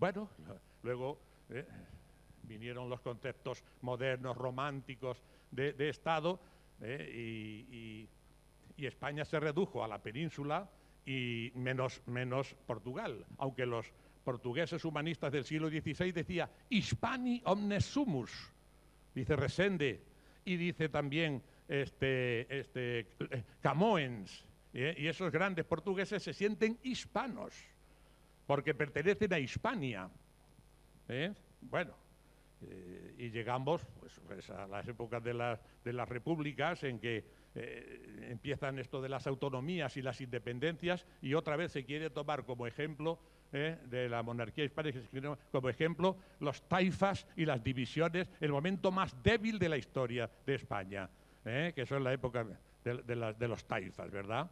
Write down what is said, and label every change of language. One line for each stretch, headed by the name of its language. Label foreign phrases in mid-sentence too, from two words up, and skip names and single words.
Spanish: Bueno, luego vinieron los conceptos modernos, románticos de Estado, y España se redujo a la península y menos Portugal, aunque los portugueses humanistas del siglo XVI decían
Latin: Hispani omnes sumus,
Spanish: dice Resende, y dice también Camoens, y esos grandes portugueses se sienten hispanos, porque pertenecen a Hispania. Bueno, y llegamos pues a las épocas de las repúblicas, en que empiezan esto de las autonomías y las independencias, y otra vez se quiere tomar como ejemplo de la monarquía hispánica, como ejemplo los taifas y las divisiones, el momento más débil de la historia de España, que son la época de los taifas, ¿verdad?